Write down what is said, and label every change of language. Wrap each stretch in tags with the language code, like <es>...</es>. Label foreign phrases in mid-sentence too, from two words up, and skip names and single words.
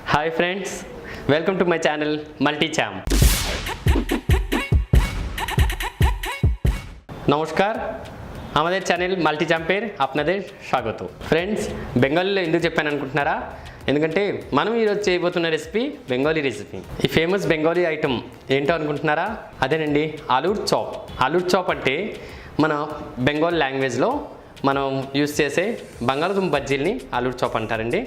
<en>Hi friends, welcome to my channel Multi-Cham.</en> <bn>নমস্কার, আমাদের চ্যানেল মাল্টিচাম্পের আপনাদের স্বাগত।</bn> <te>ఫ్రెండ్స్, బెంగాలీలో ఎందుకు చెప్పాను అనుకుంటున్నారా? ఎందుకంటే మనం ఈరోజు చేయబోతున్న రెసిపీ</te> <en>Bengali recipe.</en> <te>ఈ</te> <en>famous Bengali item</en> <te>ఏంటో అనుకుంటున్నారా? అదేనండి ఆలూర్ చాప్. ఆలూర్ చాప్ అంటే మన</te> <en>Bengal languageలో</en> <te>మనం యూస్ చేసే బంగాళదుంప బజ్జీల్ని ఆలూర్ చాప్ అంటారండి.</te>